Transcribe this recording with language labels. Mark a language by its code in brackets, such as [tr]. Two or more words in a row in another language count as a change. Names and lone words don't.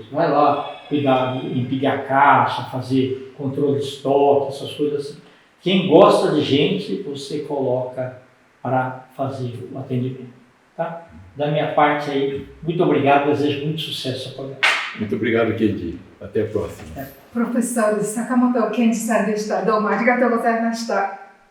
[pt] Vai lá cuidar, empilhar a caixa, fazer controle de estoque, essas coisas assim. Quem gosta de gente, você coloca para fazer o atendimento. Tá? Da minha parte aí, muito obrigado, desejo muito sucesso ao programa. Muito obrigado, Kenji. Até a próxima. [ja] Professor Sakamoto Kenji さんでした。どうもありがとうございました。